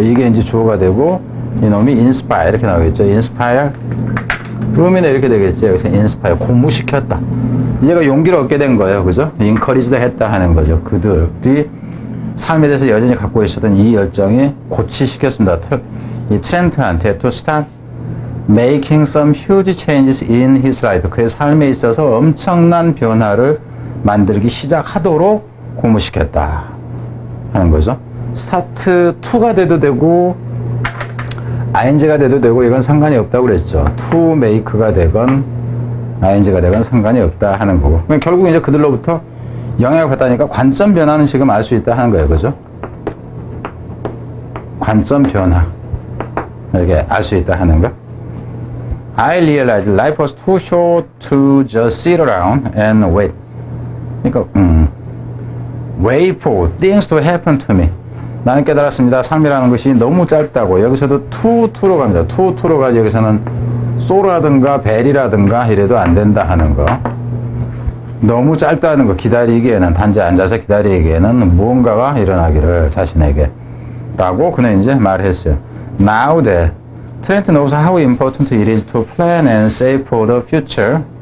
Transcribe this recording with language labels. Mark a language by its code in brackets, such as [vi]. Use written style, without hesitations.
[ko] 이게 이제 주어가 되고 이놈이 inspire 이렇게 나오겠죠. inspire 의미는 이렇게 되겠죠. 여기서 inspire 고무시켰다. 얘가 용기를 얻게 된 거예요. 그죠? encouraged 했다 하는 거죠. 그들이 삶에 대해서 여전히 갖고 있었던 이 열정이 고취시켰습니다. 이 트렌트한테 [en] to start making some huge changes in his life. [ko] 그의 삶에 있어서 엄청난 변화를 만들기 시작하도록 고무시켰다 하는 거죠. 스타트 2가 돼도 되고 ing가 돼도 되고 이건 상관이 없다고 그랬죠. to make가 되건 ing가 되건 상관이 없다 하는 거고. 결국 이제 그들로부터 영향을 받다니까 관점 변화는 지금 알 수 있다 하는 거예요. 그죠? 관점 변화. 이렇게 알 수 있다 하는 거. [en] I realized life was too short to just sit around and wait. [ko] 그러니까, [en] wait for things to happen to me. [ko] 나는 깨달았습니다. 삶이라는 것이 너무 짧다고. 여기서도 to로 갑니다. to로 가지. 여기서는 so라든가 벨이라든가 이래도 안 된다 하는 거. 너무 짧다는 거. 기다리기에는, 단지 앉아서 기다리기에는 무언가가 일어나기를 자신에게. 라고 그는 이제 말했어요. [en] Now that Trent knows how important it is to plan and save for the future.